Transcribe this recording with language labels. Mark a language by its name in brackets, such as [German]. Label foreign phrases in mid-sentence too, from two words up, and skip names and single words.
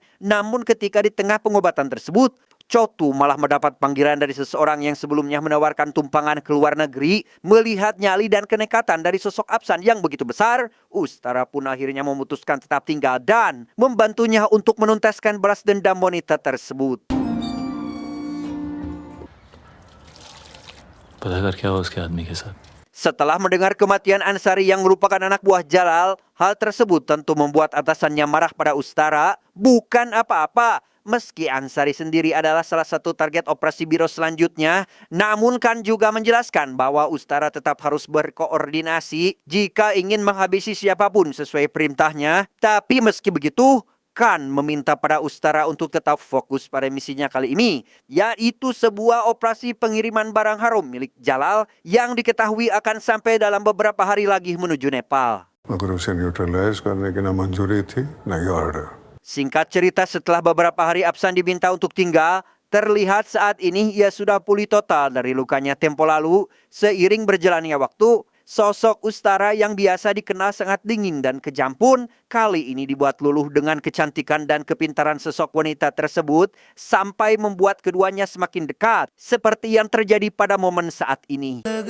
[Indonesian] Namun ketika di tengah pengobatan tersebut, Chotu malah mendapat panggilan dari seseorang yang sebelumnya menawarkan tumpangan ke luar negeri. Melihat nyali dan kenekatan dari sosok Apsan yang begitu besar, Utara pun akhirnya memutuskan tetap tinggal dan membantunya untuk menuntaskan balas dendam wanita tersebut. [Hindi] पता कर क्या हुआ उसके आदमी के साथ? [Indonesian] Setelah mendengar kematian Ansari yang merupakan anak buah Jalal, hal tersebut tentu membuat atasannya marah pada Utara. Bukan apa-apa, meski Ansari sendiri adalah salah satu target operasi biro selanjutnya, namun kan juga menjelaskan bahwa Utara tetap harus berkoordinasi jika ingin menghabisi siapapun sesuai perintahnya. Tapi meski begitu, Kan meminta pada Utara untuk tetap fokus pada misinya kali ini, yaitu sebuah operasi pengiriman barang haram milik Jalal yang diketahui akan sampai dalam beberapa hari lagi menuju Nepal. [Hindi] मगर उसे न्यूट्रलाइज करने की ना मंजूरी थी ना ये ऑर्डर। [Indonesian] Singkat cerita, setelah beberapa hari Apsan diminta untuk tinggal, terlihat saat ini ia sudah pulih total dari lukanya tempo lalu. Seiring berjalannya waktu, sosok Utara yang biasa dikenal sangat dingin dan kejam pun kali ini dibuat luluh dengan kecantikan dan kepintaran sosok wanita tersebut sampai membuat keduanya semakin dekat seperti yang terjadi pada momen saat ini.